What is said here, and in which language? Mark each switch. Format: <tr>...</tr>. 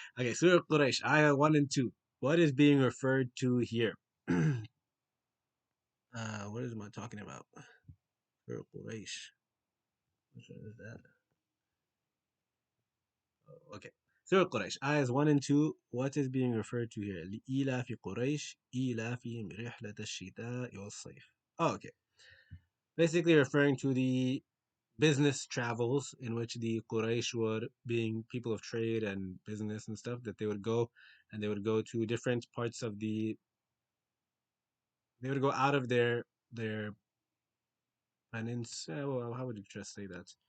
<en>Okay, Surah Quraysh, Ayah 1 and 2. What is being referred to here? What is I talking about? Surah Quraysh. Which one is that? Oh, okay. Surah Quraysh, Ayahs 1 and 2. What is being referred to here?</en> <ar>لإيلاف قريش إيلافهم رحلة الشتاء والصيف.</ar> <en>Oh, okay. Basically referring to the business travels in which the Quraysh would, being people of trade and business and stuff, that they would go and they would go to different parts of they would go out of their peninsula. Well, how would you just say that?</en>